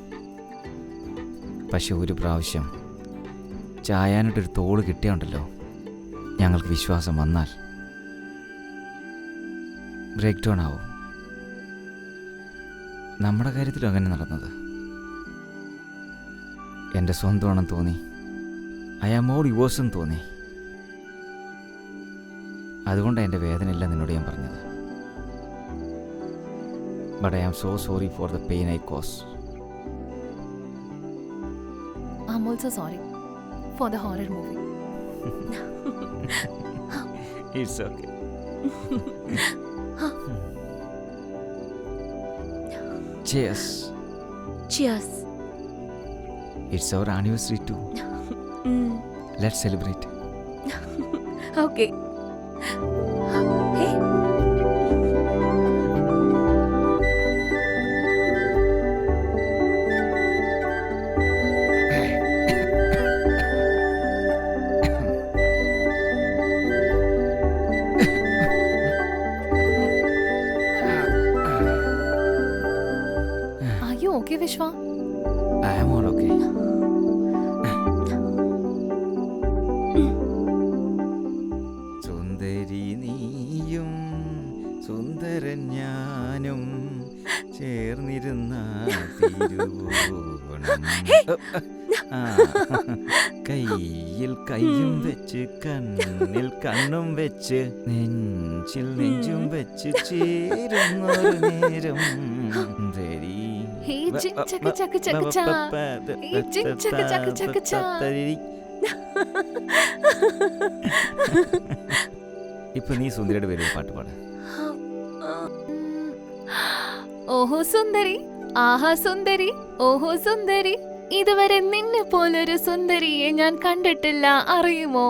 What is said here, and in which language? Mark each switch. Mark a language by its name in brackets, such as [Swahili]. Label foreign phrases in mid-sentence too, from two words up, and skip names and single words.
[Malayalam] പക്ഷെ ഒരു പ്രാവശ്യം ചായാനായിട്ടൊരു തോള് കിട്ടിയുണ്ടല്ലോ, ഞങ്ങൾക്ക് വിശ്വാസം വന്നാൽ [English] break down [Malayalam] ആവും. നമ്മുടെ കാര്യത്തിലും അങ്ങനെ നടന്നത്. എൻ്റെ സ്വന്തമാണെന്ന് തോന്നി, [English] I am all yours [Malayalam] എന്ന് തോന്നി. അതുകൊണ്ടാണ് എൻ്റെ വേദനയില്ല നിന്നോട് ഞാൻ പറഞ്ഞത്. [English] But I am so sorry for the pain I cause. I am also sorry for the horror movie. It's okay. Cheers. Cheers. It's our anniversary too. Let's celebrate. Okay. Hey. Are you okay, Vishwa? I am all okay. [Malayalam] സുന്ദരി നീയും സുന്ദരൻ ഞാനും ചേർന്നിരുന്ന തിരുവോണം. കയ്യിൽ കയ്യും വെച്ച് കണ്ണിൽ കണ്ണും വെച്ച് നെഞ്ചിൽ നെഞ്ചും വെച്ച് ചേരുന്നൊരു നേരം. [English] Hey, chick chaka chaka chaka cha. Hey, chick chaka chaka chaka cha. [Malayalam] ഇപ്പൊ നീ സുന്ദരിയുടെ പേര് പാട്ട് പാട്. ഓഹോ സുന്ദരി, ആഹാ സുന്ദരി, ഓഹോ സുന്ദരി, ഇതുവരെ നിന്നെ പോലൊരു സുന്ദരിയെ ഞാൻ കണ്ടിട്ടില്ല, അറിയുമോ?